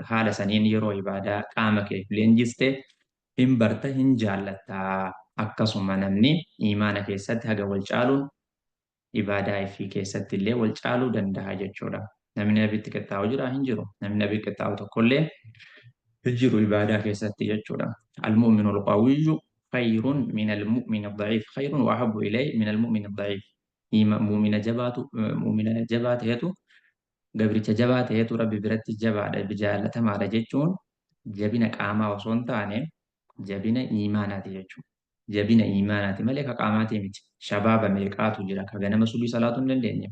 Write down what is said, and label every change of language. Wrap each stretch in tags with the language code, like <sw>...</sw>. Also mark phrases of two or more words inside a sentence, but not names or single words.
<om>Haala saniin yeroo ibaadaa qaama kee leenjiste hin barta hin jaallatta akkasuma namni imaana keessatti haga wal caaluun ibaadaa fi keessatti illee wal caaluu danda'a jechuudha. Namni nabitti qixxaa'u jira hin jiru. Namni nabitti qixxaa'u tokkollee hin jiru ibaadaa keessatti jechuudha.</om> <ar>المؤمن القوي خير من المؤمن الضعيف خير وأحب إليه من المؤمن الضعيف.</ar> <om>Mu'mina jabaa ta'etu gabricha jabaa ta'etu rabbi biratti jabaadha jaallatamaadha jechuun jabina qaamaa osoo hin taane jabina imaanaati jechuudha. Jabina imaanaati malee ka qaamaatii miti. Shabaaba meeqaatu jira ka ganama subii salaatuu hin dandeenye.</om>